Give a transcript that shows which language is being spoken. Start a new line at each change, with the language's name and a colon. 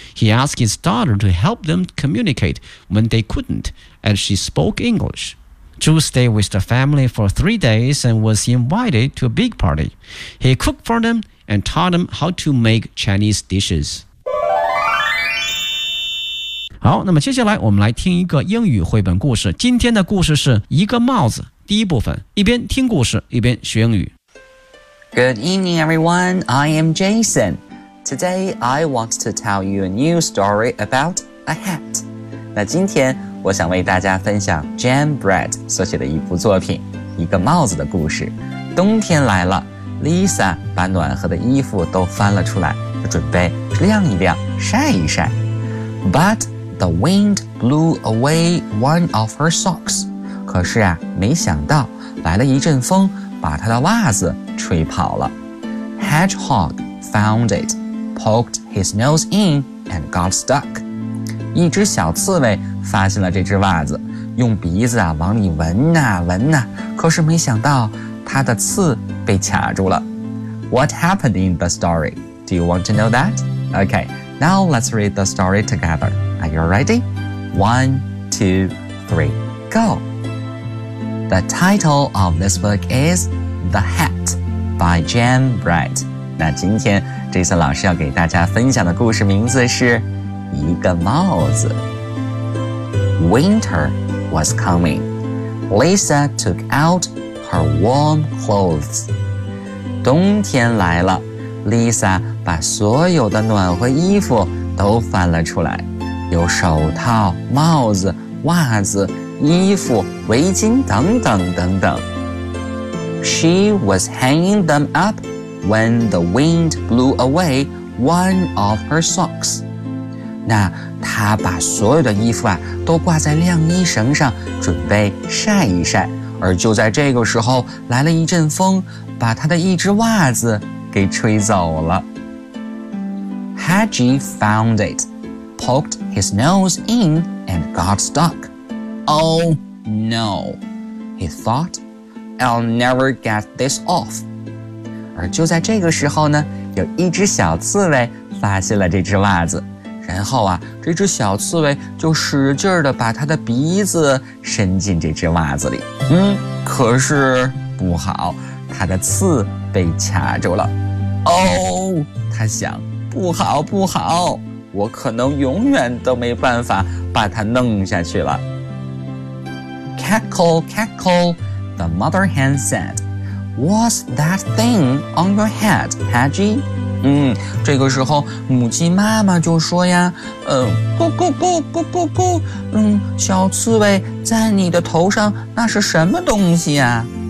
English: He asked his daughter to help them communicate when they couldn't, as she spoke English. Zhu stayed with the family for 3 days and was invited to a big party. He cooked for them and taught them how to make Chinese dishes.
Chinese: 好，那么接下来我们来听一个英语绘本故事。今天的故事是一个帽子，第一部分，一边听故事，一边学英语。
English: Good evening, everyone. I am Jason. Today, I want to tell you a new story about a hat.
Chinese: 那今天我想为大家分享 Jan Brett 所写的一部作品《一个帽子的故事》。冬天来了， Lisa 把暖和的衣服都翻了出来，准备晾一晾，晒一晒。
English: But the wind blew away one of her socks.
Chinese: 可是啊，没想到来了一阵风，把把他的袜子吹跑了。
English: Hedgehog found it, poked his nose in, and got stuck.
Chinese: 一只小刺猬发现了这只袜子，用鼻子啊往里闻啊闻啊，可是没想到它的刺被卡住了。
English: What happened in the story? Do you want to know that? Okay, now let's read the story together. Are you ready? 1, 2, 3, go! The title of this book is The Hat by Jan Bright.
Chinese: 那今天这次老师要给大家分享的故事名字是一个帽子。
English: Winter was coming. Lisa took out her warm clothes.
Chinese: 冬天来了， Lisa 把所有的暖和衣服都翻了出来，有手套、帽子、袜子、衣服、围巾等等等等。
English: She was hanging them up when the wind blew away one of her socks.
Chinese: 那她把所有的衣服啊都挂在晾衣绳上准备晒一晒，而就在这个时候来了一阵风，把她的一只袜子给吹走了。
English: Hedgie found it, poked his nose in and got stuck. Oh no, he thought, I'll never get this off.
Chinese: 而就在这个时候呢，有一只小刺猬发现了这只袜子，然后啊，这只小刺猬就使劲地把它的鼻子伸进这只袜子里。可是不好，它的刺被卡住了。哦，它想，不好不好，我可能永远都没办法把它弄下去了。
English: Cackle, cackle, the mother hen said, What's that thing on your head, Hedgie?
Chinese: 这个时候母鸡妈妈就说呀，咕咕咕咕咕咕，小刺猬在你的头上那是什么东西呀？